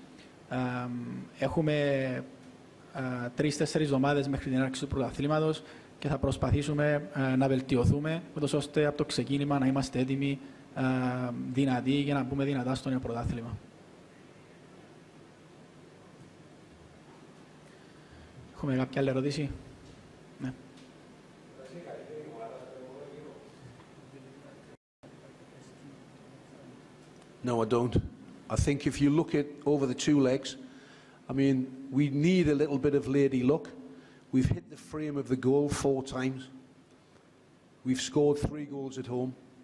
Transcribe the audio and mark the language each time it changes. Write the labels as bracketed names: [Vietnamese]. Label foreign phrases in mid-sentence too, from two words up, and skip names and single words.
[Greek] Έχουμε 3-4 εβδομάδες μέχρι την έναρξη του πρωταθλήματος και θα προσπαθήσουμε να βελτιωθούμε, ώστε από το ξεκίνημα να είμαστε έτοιμοι, δυνατοί, για να μπούμε δυνατά στο νέο πρωτάθλημα. Έχουμε κάποια άλλη ερώτηση? Ναι. [English] No, I don't. I think if you look at over the 2 legs, I mean, we need a little bit of lady luck. We've hit the frame of the goal 4 times. We've scored 3 goals at home.